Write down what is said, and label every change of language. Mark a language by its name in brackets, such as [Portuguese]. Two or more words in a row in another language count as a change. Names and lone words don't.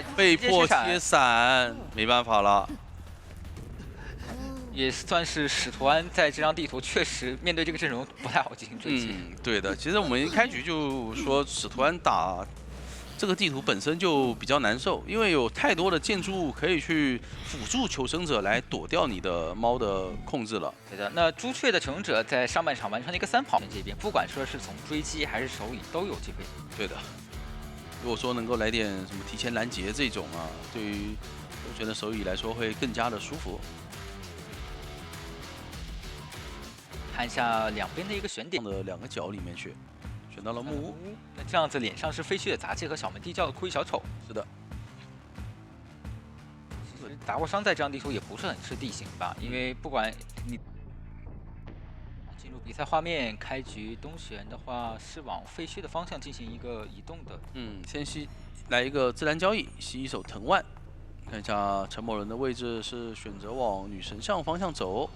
[Chinese] 被迫切閃，沒辦法了。也算是使徒安在這張地圖確實面對這個陣容不太好進行追擊。對的，其實我們一開局就說使徒安打這個地圖本身就比較难受，因為有太多的建築物可以去輔助求生者来躲掉你的猫的控制了。对的，那朱雀的求生者在上半场完成了一个3跑这边，不管说是从追击还是手影都有机会。对的，如果说能够来点什么提前拦截这种啊，对于我觉得手影来說會更加的舒服。看一下兩邊的一個選點的2個角裡面去。選到了木屋，那這樣子臉上是廢墟的雜技和小門地窖的枯衣小丑。是的，其實達沃商在這樣地圖也不是很吃地形吧，因為不管你進入比賽畫面，開局東璇的話是往廢墟的方向進行一個移動的。先來一個自然交易，吸一手藤蔓。看一下陳某人的位置是選擇往女神像方向走，